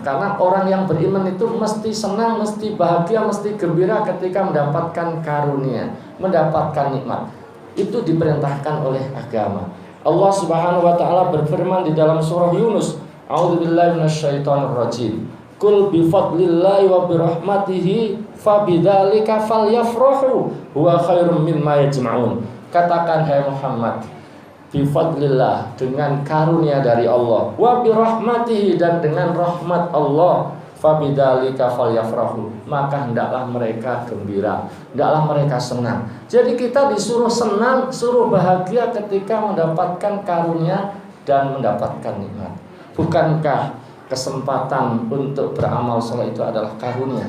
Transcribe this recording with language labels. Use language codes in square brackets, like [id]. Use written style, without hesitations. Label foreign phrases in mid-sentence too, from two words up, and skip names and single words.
[id] Karena orang yang beriman itu mesti senang, mesti bahagia, mesti gembira ketika mendapatkan karunia, mendapatkan nikmat. Itu diperintahkan oleh agama. Allah [ar] سبحانه وتعالى [id] berfirman di dalam surah Yunus, [ar] أعوذ بالله من الشيطان الرجيم. قل بفضل الله وبرحمته فبذلك فليفرحوا هو خير مما يجمعون. [id] Katakan hai Muhammad, [ar] بفضل الله, [id] dengan karunia dari Allah, [ar] وبرحمته, [id] dan dengan rahmat Allah, [ar] فبذلك فليفرحوا, [id] maka hendaklah mereka gembira, hendaklah mereka senang. Jadi kita disuruh senang, suruh bahagia ketika mendapatkan karunia dan mendapatkan nikmat. Bukankah kesempatan untuk beramal saleh itu adalah karunia?